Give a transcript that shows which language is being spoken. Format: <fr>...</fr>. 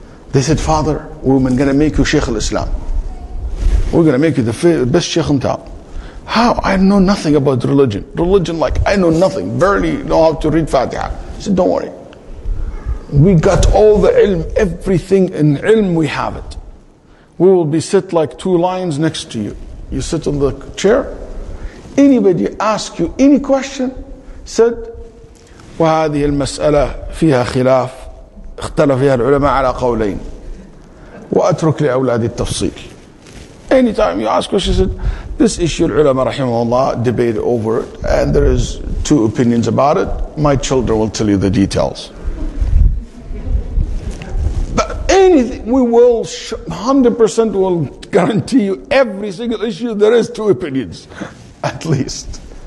<en>They said, Father, we're going to make you Shaykh al-Islam. We're going to make you the best Shaykh in town. How? I know nothing about religion. I know nothing. Barely know how to read Fatiha. I said, don't worry. We got all the ilm, everything in ilm, we have it. We will be sit like 2 lions next to you. You sit on the chair. Anybody ask you any question, said,</en> <ar>وهذه المسألة فيها خلاف اختلف فيها العلماء على قولين وأترك لأولاد التفصيل.</ar> <en>Anytime you ask questions, said, this issue, ulama rahimahullah debate over it, and there is 2 opinions about it. My children will tell you the details. But anything, we will 100% will guarantee you every single issue there is 2 opinions, at least.</en>